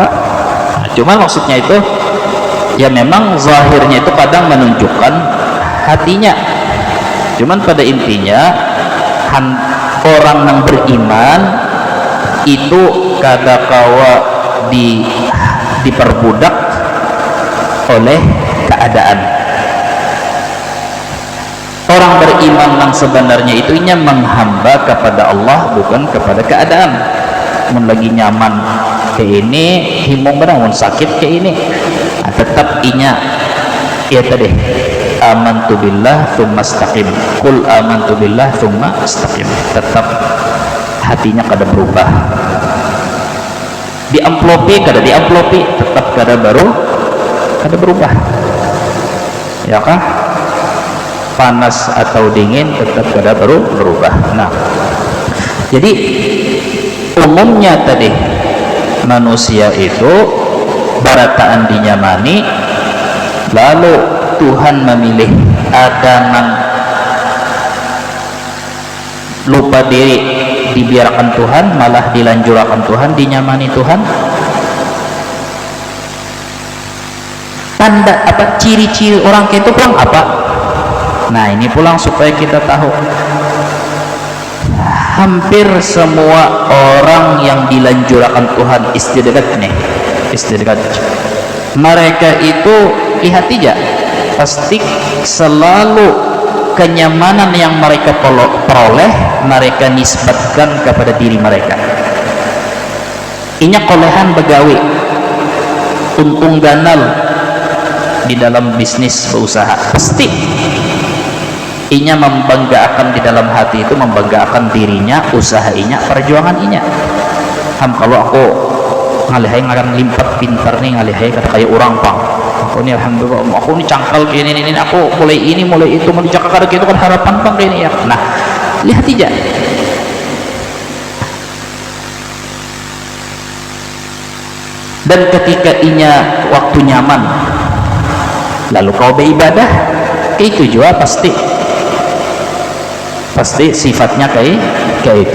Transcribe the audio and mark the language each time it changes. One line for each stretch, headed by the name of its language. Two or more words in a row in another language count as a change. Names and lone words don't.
Banjar: Nah, cuma maksudnya itu ya memang zahirnya itu kadang menunjukkan hatinya, cuman pada intinya orang yang beriman itu kada kawa diperbudak oleh keadaan. Orang beriman yang sebenarnya itu inya menghamba kepada Allah bukan kepada keadaan. Mun lagi nyaman ke ini himung benar, mun sakit ke ini tetap inya ya tadi
Arabic: آمنت بالله ثم استقم، قل آمنت بالله ثم استقم,
Banjar: tetap hatinya kada berubah. Diamplopi kada diamplopi tetap kada berubah, ya kah? Panas atau dingin tetap kada berubah. Nah, jadi umumnya tadi manusia itu barataan dinyamani, lalu Tuhan memilih ada yang lupa diri dibiarkan Tuhan, malah dilanjurkan Tuhan, dinyamani Tuhan. Tanda apa, ciri-ciri orang kayak itu pulang apa? Nah, ini pulang supaya kita tahu hampir semua orang yang dilanjurkan Tuhan istidraj nih, istidraj, mereka itu lihat aja pasti selalu kenyamanan yang mereka peroleh mereka nisbatkan kepada diri mereka. Inya kolehan begawi, untung ganal di dalam bisnis berusaha, pasti inya membanggakan di dalam hati itu, membanggakan dirinya, usaha inya, perjuangan inya. Kalau aku ngalihai ngaran limpat pintar nih, ngalihai kata kayak orang pang, aku ini alhamdulillah, aku ini cangkal gini ini, aku mulai ini mulai itu, mau dicakar gitu kan harapan pang ini ya. Nah, lihat aja dan ketika inya waktu nyaman lalu kau beribadah, itu juga pasti sifatnya kayak itu.